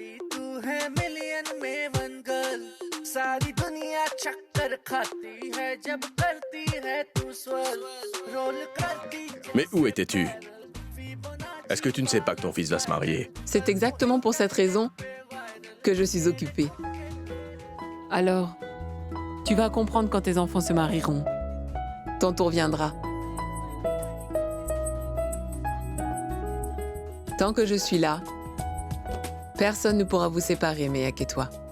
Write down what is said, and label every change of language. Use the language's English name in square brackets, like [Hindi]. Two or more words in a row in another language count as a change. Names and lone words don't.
[Hindi] तू है मिलियन में [English] one girl [Hindi] सारी दुनिया चक्कर खाती है जब करती है तू [English] swirl roll [Hindi] करती [French] Mais où étais-tu? Est-ce que tu ne sais pas que ton fils va se marier? C'est exactement pour cette raison que je suis occupée. Alors, tu vas comprendre quand tes enfants se marieront. Ton tour viendra. Tant que je suis là, personne ne pourra vous séparer, Mehek et toi.